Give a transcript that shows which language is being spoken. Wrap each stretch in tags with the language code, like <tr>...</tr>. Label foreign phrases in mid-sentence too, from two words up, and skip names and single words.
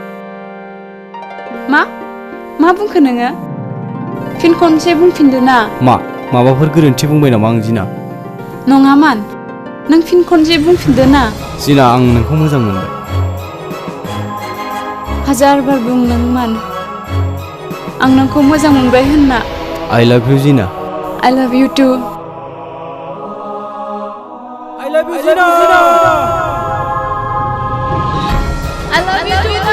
<brx>मा बुंखो नोङो फिन खनसे बुंफिनदो ना माबाफोर गोरोन्थि बुंबाय नामा आं Gina? नङा मान नों फिन खनसे बुंफिनदो ना Gina, आं नोंखौ मोजां मोनबाय. हाजार बार बुं नों मान आं नोंखौ मोजां मोनबाय होनना</brx> <en>I love you, Gina. I love you too. I love you, Gina! I love you too.</en>